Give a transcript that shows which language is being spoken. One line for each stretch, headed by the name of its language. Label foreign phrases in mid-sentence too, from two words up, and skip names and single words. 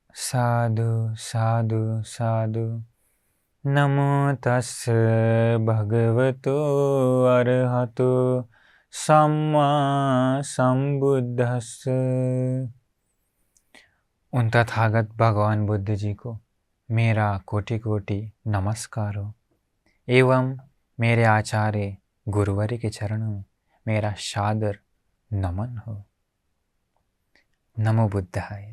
Pali: साधु साधु साधु। नमो तस्स भगवतो अरहतो सम्मा संबुद्धस्स।
Hindi: उन तथागत भगवान बुद्ध जी को मेरा कोटि कोटि नमस्कार हो एवं मेरे आचार्य गुरुवर के चरणों में मेरा सादर नमन हो।
Sanskrit: नमो बुद्धाय।